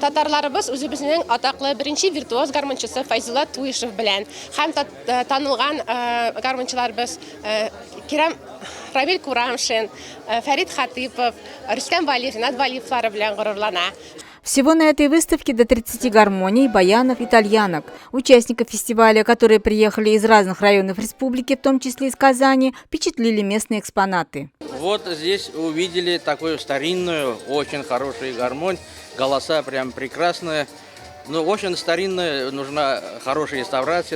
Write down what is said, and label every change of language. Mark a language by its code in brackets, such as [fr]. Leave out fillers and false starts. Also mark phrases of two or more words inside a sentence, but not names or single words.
[tt] татарларыбыз үзебезнең атаклы беренче виртуоз гармончысы Файзулла Туишев белән һәм танылган гармончыларыбыз Кирам Рамил Курамшин, Фарид Хатипов, Рустам Валиев, Ринат Валиевлары белән горурлана. [ru] Всего на этой выставке до 30 гармоний, баянов и тальянок. Участников фестиваля, которые приехали из разных районов республики, в том числе из Казани, впечатлили местные экспонаты. Вот здесь увидели такую старинную, очень хорошую гармонь. Голоса прям прекрасные. Но очень старинная, нужна хорошая реставрация.